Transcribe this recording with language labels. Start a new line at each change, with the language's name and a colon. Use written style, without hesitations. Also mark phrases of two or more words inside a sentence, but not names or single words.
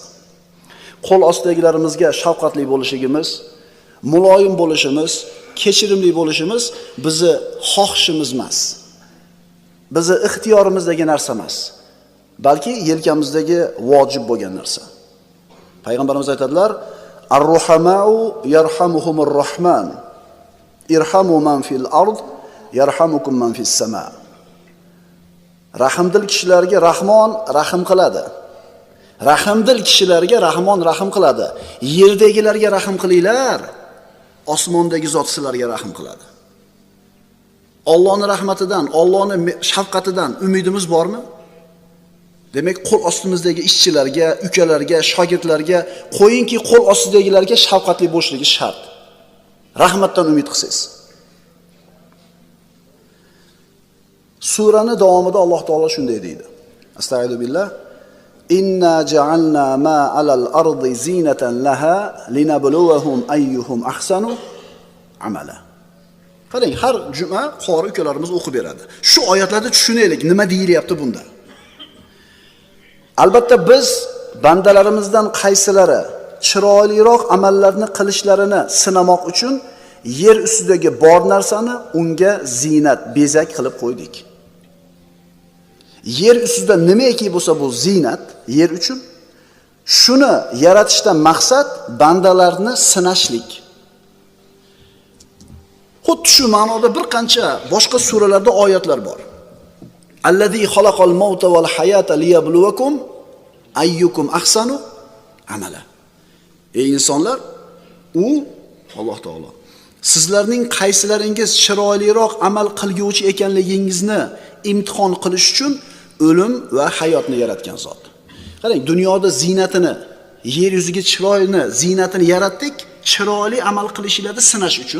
Uzbek: Qo'l ostidagilarimizga shafqatli bo'lishimiz, muloyim bo'lishimiz, kechirimli bo'lishimiz bizni xohishimiz emas. Bizni ixtiyorimizdagi narsa emas. Balki yelkamizdagi vojib bo'lgan narsa. Payg'ambarimiz aytadilar:
Arabic: "الراحمون يرحمهم الرحمن. ارحموا من في الأرض يرحمكم من في السماء."
Uzbek: Rahmdil kishilarga Rahmon rahim qiladi. Rahmdil kishilarga Rahmon rahim qiladi. Yerdagilarga rahim qilinglar, osmondagi zot sizlarga rahim qiladi. Allohning rahmatidan, Allohning shafqatidan umidimiz bormi? Demak, qo'l ostimizdagi ishchilarga, ukalarga, shogirdlarga, qo'yingki qo'l ostidagilarga shafqatli bo'lishligi shart. Rahmatdan umid qilsangiz. Suraning davomida Alloh taolo shunday deydi.
Arabic: أستغفر الله. إنا جعلنا ما على الأرض زينة لها لنبلوهم أيهم أحسن عملا.
Uzbek: Qarang, har juma qori ukalarimiz o'qib beradi. Shu oyatlarni tushunaylik, nima deyilyapti bunda. Albatta biz bandalarimizdan qaysilari chiroyliroq amallarni qilishlarini sinamoq uchun yer ustidagi bor narsani unga zinat, bezak qilib qo'ydik. Yer ustida nimaiki bo'lsa bu zinat yer uchun. Shuni yaratishdan maqsad bandalarni sinashlik. Xuddi shu ma'noda bir qancha boshqa suralarda oyatlar bor.
Arabic: الذي خلق الموت والحياة ليبلوكم أيكم أحسن عملا.
Uzbek: Ey insonlar, u Alloh taolo sizlarning qaysilaringiz chiroyliroq amal qilguvchi ekanligingizni imtihon qilish uchun o'lim va hayotni yaratgan zot. Qarang, dunyoda zinatini, yer yuziga chiroyini, zinatini yaratdik, chiroyli amal qilishinglarni sinash uchun.